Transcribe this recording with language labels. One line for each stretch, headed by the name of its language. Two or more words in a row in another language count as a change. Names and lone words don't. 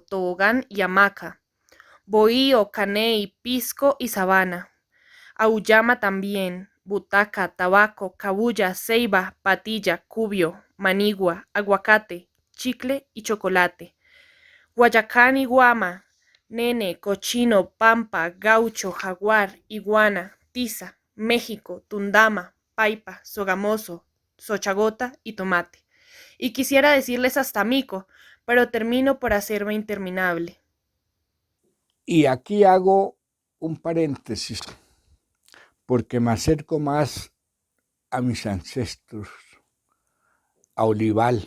Spanish: tobogán y hamaca, bohío, caney, pisco y sabana, auyama también, butaca, tabaco, cabuya, ceiba, patilla, cubio, manigua, aguacate, chicle y chocolate, guayacán y guama, nene, cochino, pampa, gaucho, jaguar, iguana, tiza, México, tundama, paipa, sogamoso, sochagota y tomate. Y quisiera decirles hasta mico, pero termino por hacerme interminable. Y aquí hago un paréntesis, porque me acerco más a mis ancestros, a Olival,